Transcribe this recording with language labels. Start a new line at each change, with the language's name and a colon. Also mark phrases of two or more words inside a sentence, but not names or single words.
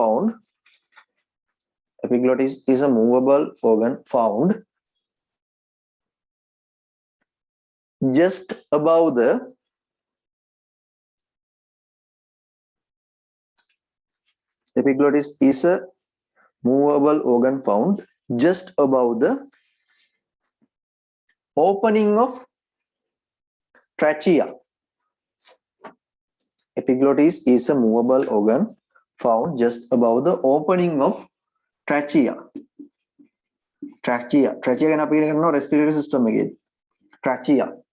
English: epiglottis is a movable organ found just above the epiglottis is a movable organ found just above the opening of trachea. Epiglottis is a movable organ found just above the opening of trachea.
Sinhala: Trachea ගැන අපි ඉගෙන ගන්නවා
English: respiratory system
Sinhala: එකේදී.
English: Trachea.